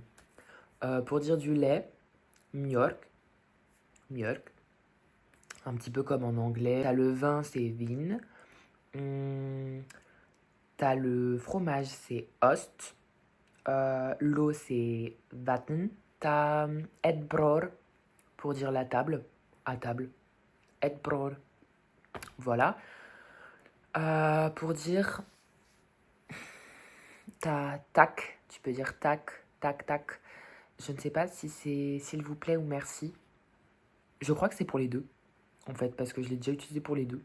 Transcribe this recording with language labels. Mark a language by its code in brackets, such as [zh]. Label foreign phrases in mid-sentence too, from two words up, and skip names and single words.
[fr] Pour dire du lait, mjölk, un petit peu comme en anglais. T'as le vin, c'est vin. T'as le fromage, c'est ost. L'eau, c'est vatten. T'as [sv] ett bror [fr] pour dire la table, à table. [sv] Ett bror. [fr] Voilà. Pour dire t'as tac, tu peux dire tac, tac, tac. Je ne sais pas si c'est s'il vous plaît ou merci. Je crois que c'est pour les deux, en fait, parce que je l'ai déjà utilisé pour les deux.